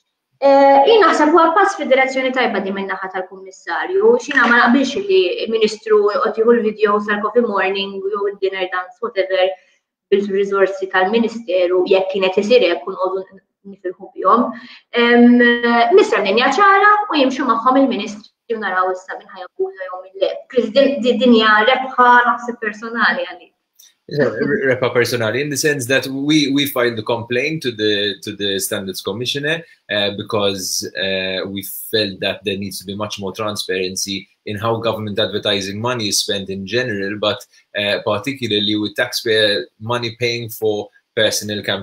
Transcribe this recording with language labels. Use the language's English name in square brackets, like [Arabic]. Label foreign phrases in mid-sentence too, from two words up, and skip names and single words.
[Maltese] Jien naħseb huwa pass fid-direzzjoni tajba din min-naħa tal-Kummissarju, x'jiena ma naqbilx li l-Ministru qed jieħu l-video sal- [English] coffee morning [Maltese] jew id- [English] dinner dance whatever [Maltese] bil-riżorsi tal-Ministeru jekk kienet isir hekk nqogħdu nifirħu bihom. Misra linja ċara u jimxu magħhom il-Ministri naraw issa minn ħajabbuża jew minn le. Chris, din hija rebħa naħseb personali għalik. [English] Rebħa personali in the sense that we filed the complaint to the Standards Commissioner because we felt that there needs to be much more transparency in how government advertising money is spent in general, but particularly with taxpayer money paying for personal campaigns.